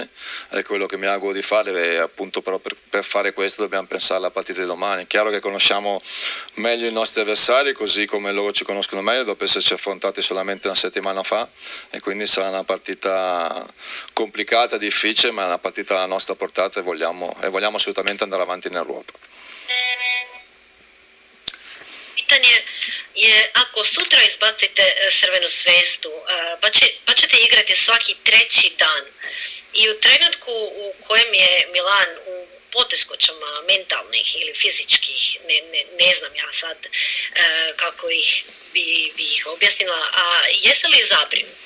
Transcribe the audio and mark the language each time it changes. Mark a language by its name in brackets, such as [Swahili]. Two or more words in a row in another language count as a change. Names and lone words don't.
[Italian] È quello che mi auguro di fare e appunto però per fare questo dobbiamo pensare alla partita di domani. È chiaro che conosciamo meglio i nostri avversari, così come loro ci conoscono meglio dopo esserci affrontati solamente una settimana fa, e quindi sarà una partita complicata, difficile, ma è una partita alla nostra portata e vogliamo assolutamente andare avanti in Europa. [Croatian] Pitanje je, ako sutra izbacite Crvenu zvezdu, pa ćete igrati svaki 3. dan i u trenutku u kojem je Milan u poteškoćama mentalnih ili fizičkih, ne znam ja sad kako bi ih objasnila, a jeste li zabrinuti?